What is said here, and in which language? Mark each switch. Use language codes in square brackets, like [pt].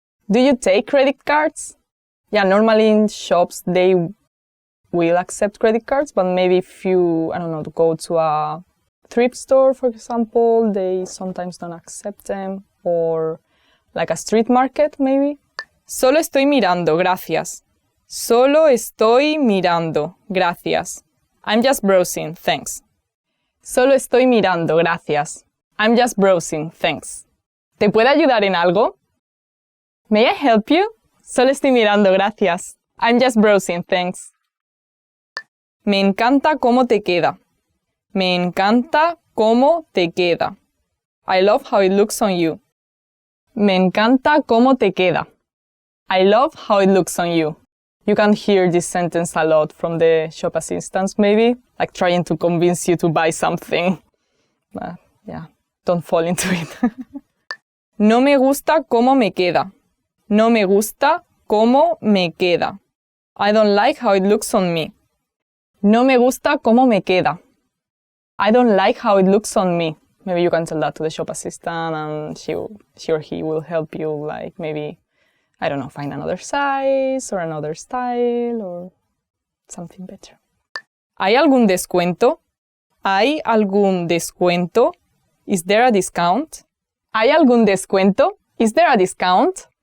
[en] Do you take credit cards? Yeah, normally in shops they will accept credit cards, but maybe if you, I don't know, to go to a thrift store, for example, they sometimes don't accept them, or like a street market, maybe. [es] Solo estoy mirando, gracias. Solo estoy mirando, gracias. [en] I'm just browsing, thanks. [es] Solo estoy mirando, gracias. [en] I'm just browsing, thanks. [es] ¿Te puedo ayudar en algo? [en] May I help you? [es] Solo estoy mirando, gracias. [en] I'm just browsing, thanks. [es] Me encanta cómo te queda. Me encanta cómo te queda. [en] I love how it looks on you. [es] Me encanta cómo te queda. [en] I love how it looks on you. You can hear this sentence a lot from the shop assistants, maybe, like trying to convince you to buy something. But yeah, don't fall into it. [es] No me gusta cómo me queda. No me gusta cómo me queda. [en] I don't like how it looks on me. [es] No me gusta cómo me queda. [en] I don't like how it looks on me. Maybe you can tell that to the shop assistant and she or he will help you, like maybe, I don't know, find another size or another style or something better. [es] ¿Hay algún descuento? ¿Hay algún descuento? [en] Is there a discount? ¿Hay algún descuento? Is there a discount?